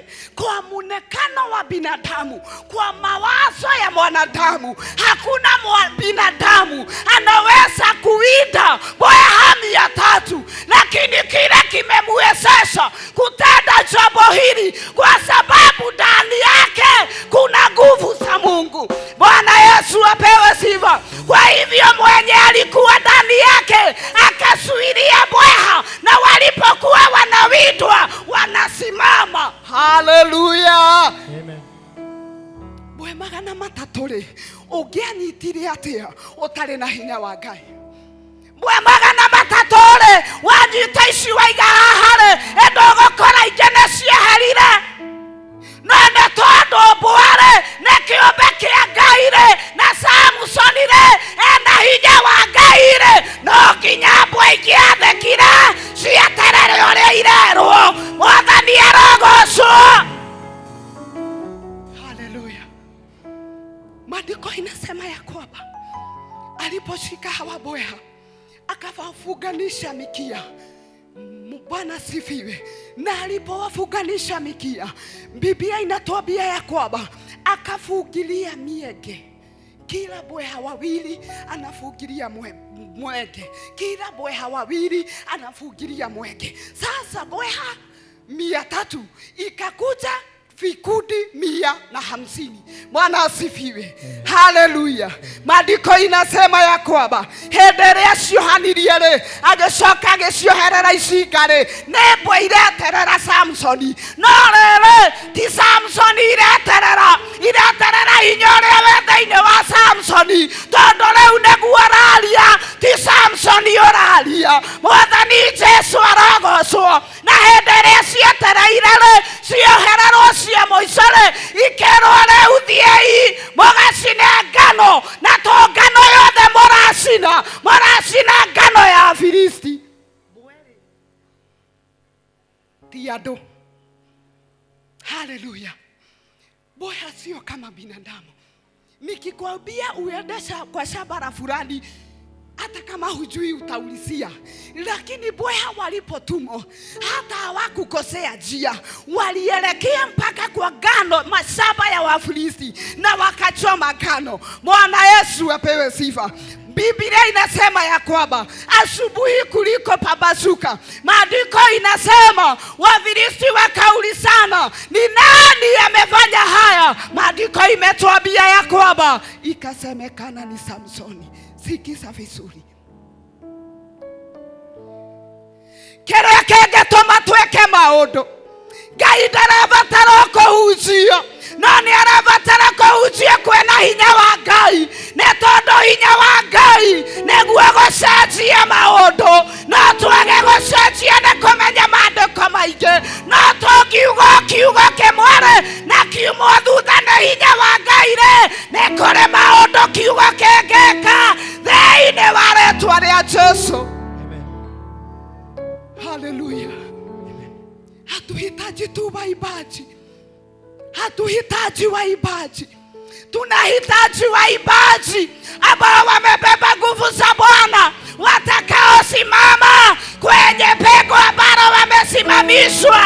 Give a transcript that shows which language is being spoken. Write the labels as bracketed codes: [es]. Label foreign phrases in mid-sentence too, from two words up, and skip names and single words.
[sw] Kwa muonekano wa binadamu, kwa mawazo ya mwanadamu, hakuna binadamu anaweza kuwinda mbweha 300, lakini kile kimemwezesha kutenda jambo hili kwa sababu ndani yake kuna nguvu za Mungu. Bwana Yesu apewe sifa. Kwa hivyo mwenye alikuwa ndani yake akasuilia mbweha, na walipokuwa wanawindwa wanasimama. Haleluya. Amen. [ki] Mbwe 300 ungianyitire atia utari na hinya wa Ngai? Mbwe 300 wanyita ici waiga hahare endogokora ingene cieherire, no nĩ tondũ mbware nĩ kĩũmbe kĩa Ngai rĩ, na Samsoni rĩ ena hinya wa Ngai rĩ, no nginya mbwe ingĩathĩkire cieterere ũrĩa irerwo. Mwathani arogocwo. Haleluya. [sw] Maandiko inasema ya kwamba aliposhika hawa mbweha akawafunganisha mikia. Bwana sifiwe. Na alipowafunganisha mikia, Biblia inatuambia ya kwamba akafungilia mienge. Kila mbweha wawili anafungilia mwenge. Kila mbweha wawili anafungilia mwenge. Sasa mbweha 300 ikakuja vikundi 150. Bwana asifiwe. Haleluya. Maandiko inasema ya kwamba [ki] henderea ciohanirie rĩ, agĩcoka agĩcioherera icinga rĩ, nĩ mbwe ireterera Samsoni. No rĩrĩ ti Samsoni ireterera hinya ũrĩa wĩ thĩinĩ wa Samsoni, tondũ rĩu nĩguo araria, ti Samsoni ũraria. Mwathani Jesu arogocwo. Na henderea cietereire rĩ, ciohererwo cia mũico rĩ, ikerwo rĩu thiei mũgacine ngano, na to ngano yothe mũracina ngano ya Filisti. Ti andũ. Haleluya. [sw] Mbweha sio kama binadamu. Nikikwambia uende kwa shamba la fulani, hata kama hujui utaulizia. Lakini mbweha walipotumwa, hata hawakukosea njia, walielekea mpaka kwa ngano, mashamba ya Wafilisti, na wakachoma ngano. Bwana Yesu apewe sifa. Biblia inasema ya kwamba asubuhi kuliko pambazuka, maandiko inasema Wafilisti wakaulizana, ni nani amefanya haya? Maandiko imetuambia ya kwamba ikasemekana ni Samsoni. Sikiza vizuri. [ki] Kĩrĩa kĩngĩtũma twĩke maũndũ, Ngai ndarabatara kũhunjio, no nĩ arabatara kũhunjio kwĩna hinya wa Ngai. Nĩ tondũ hinya wa Ngai nĩguo gũcenjia maũndũ. No twage gũcenjia nĩ kũmenya maandĩko maingĩ, no tũngiuga kiugo kĩmwe na kiumwo thutha nĩ hinya wa Ngai rĩ, nĩ kũrĩ maũndũ kiugo kĩngĩka thĩinĩ wa rĩĩtwa rĩa Jesu. Haleluya. [sw] Hatuhitaji tu waimbaji. Hatuhitaji waimbaji. Tunahitaji waimbaji ambao wamebeba nguvu za Bwana, watakaosimama kwenye pengo ambalo wamesimamishwa.